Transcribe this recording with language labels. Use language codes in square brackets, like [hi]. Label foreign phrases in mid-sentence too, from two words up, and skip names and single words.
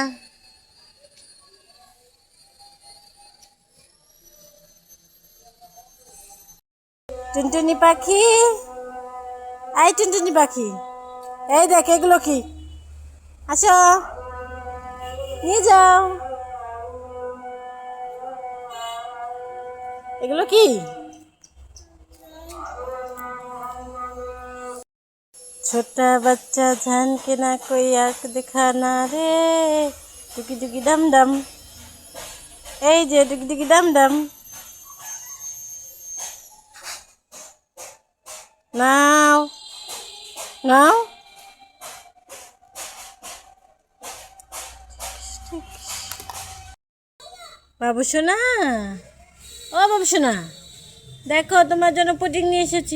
[bn] টুনটুনি পাখি, এই টুনটুনি পাখি, এই দেখ এগুলো কি, আসো নিয়ে যাও। এগুলো কি? [hi] छोटा बच्चा जान के ना कोई आँख दिखाना रे, टुकी टुकी डम डम, [bn] এই যে টুকি টুকি ডম ডম, নাও নাও। বাবু সোনা, ও বাবু সোনা, দেখো তোমার জন্য পুডিং নিয়ে এসেছি।